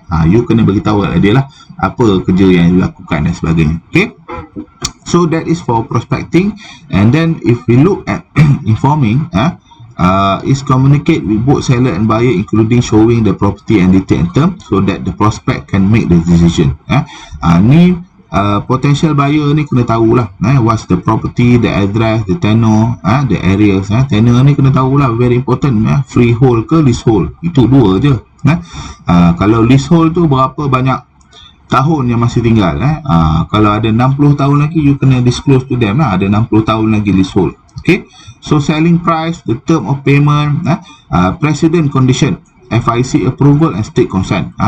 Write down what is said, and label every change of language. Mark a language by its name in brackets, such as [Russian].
[Malay] You kena beritahu kat dia lah apa kerja yang you lakukan dan sebagainya. [English] Okay, so that is for prospecting. And then if we look at informing, is communicate with both seller and buyer, including showing the property and detail term, so that the prospect can make the decision. [Malay] Ni potential buyer ni kena tahulah [English] what's the property, the address, the tenure, the areas. [Malay] Tenure ni kena tahulah, [English] very important. [Malay] Freehold ke leasehold, itu dua je. Kalau leasehold tu berapa banyak tahun yang masih tinggal. Kalau ada 60 tahun lagi, you kena [English] disclose to them [Malay] ada 60 tahun lagi leasehold. [English] Okay, so selling price, the term of payment, precedent condition. FIC approval and state consent.